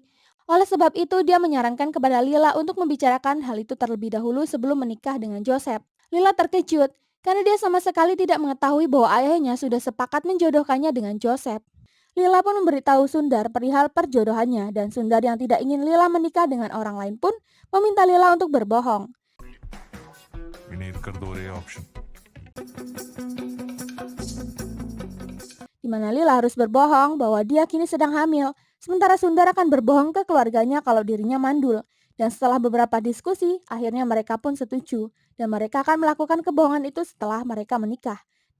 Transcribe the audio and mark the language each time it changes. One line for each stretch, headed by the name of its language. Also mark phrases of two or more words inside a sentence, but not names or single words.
Indonesian: Oleh sebab itu dia menyarankan kepada Lila untuk membicarakan hal itu terlebih dahulu sebelum menikah dengan Joseph. Lila terkejut karena dia sama sekali tidak mengetahui bahwa ayahnya sudah sepakat menjodohkannya dengan Joseph. Lila pun memberitahu Sundar perihal perjodohannya dan Sundar yang tidak ingin Lila menikah dengan orang lain pun meminta Lila untuk berbohong.
Tamil: இனி இருக்கிறது ஒரே ஆப்ஷன்
Indonesian: Di mana Lila harus berbohong bahwa dia kini sedang hamil, sementara Sundar akan berbohong ke keluarganya kalau dirinya mandul. Dan setelah beberapa diskusi, akhirnya mereka pun setuju dan mereka akan melakukan kebohongan itu setelah mereka menikah.